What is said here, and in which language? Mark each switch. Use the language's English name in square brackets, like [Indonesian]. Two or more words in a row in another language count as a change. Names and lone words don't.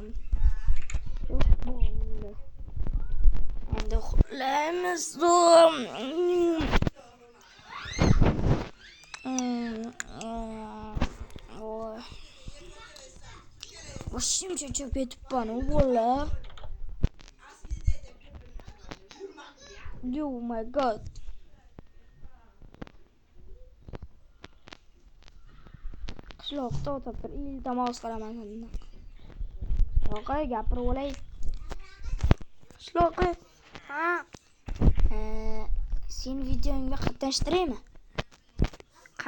[Uzbek] Yo'q, bo'ldi. Endi uxlaymiz. Boshim cho'chib ketibman, bolalar. [English] Oh my god. [Uzbek] Qishloqda o'tirib iltimos qilaman sendan. Qishloqqa gapirib olay. Qishloqqa. Sen videongga qatnashtiraymi?